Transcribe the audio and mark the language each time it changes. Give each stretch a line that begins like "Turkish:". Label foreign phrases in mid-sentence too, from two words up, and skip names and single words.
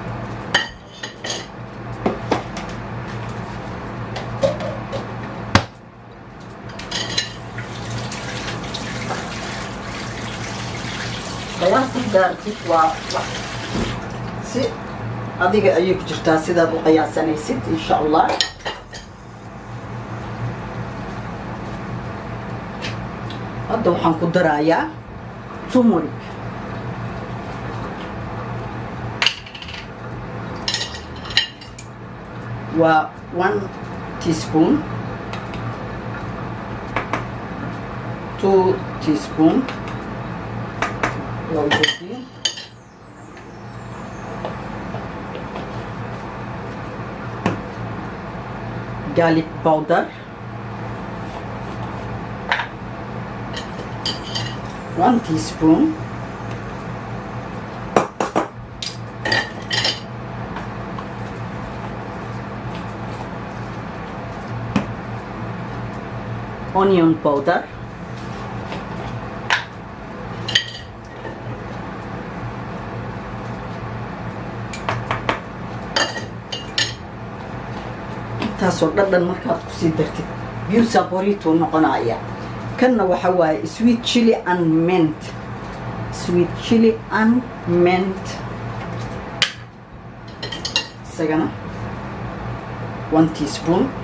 Somali: daartid waa si adiga ayay ku jirtaa sidaad u qiyaasanaysid
Arabic: إن شاء الله
Somali: hadda waxaan ku darayaa turmeric waa 1 teaspoon 2 teaspoon
English: garlic powder 1 teaspoon onion powder
Somali: taasoo dhadhan markaad ku sii dartid biyo saborito noqonaya kanna waxa waaye
English: sweet chili and mint
Somali: isagana 1 teaspoon